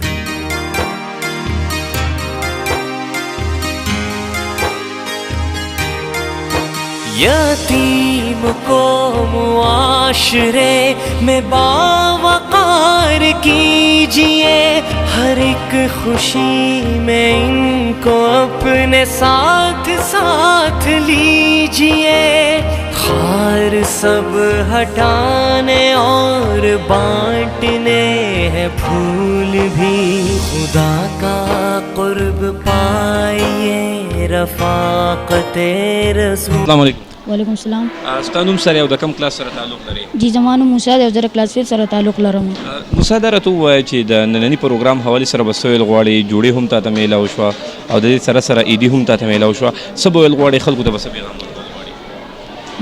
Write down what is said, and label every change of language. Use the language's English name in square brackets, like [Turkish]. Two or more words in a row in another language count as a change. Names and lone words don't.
[Urdu] یتیم کو معاشرے میں باوقار کیجیے، ہر ایک خوشی میں ان کو اپنے ساتھ ساتھ لیجیے. خار سب ہٹانے اور بانٹنے ہیں پھول بھی. خدا کا قرب پائیے رفاقت رسول. [Arabic] السلام علیکم. وعلیکم السلام. [Pashto] ستا نوم سره او د کوم کلاس سره تعلق لري؟ جی زما نوم موسی دی او زه د کلاس 5 سره تعلق لرم. موسی دا راته ووایه چې د ننني پروګرام حوالې سره به څه ویل غواړې؟ جوړې هم تاته میلاو شوه او د دې سره سره عیدي هم تاته میلاو شوه، څه به ویل غواړې خلکو ته به څه پیغام ورکول غواړې؟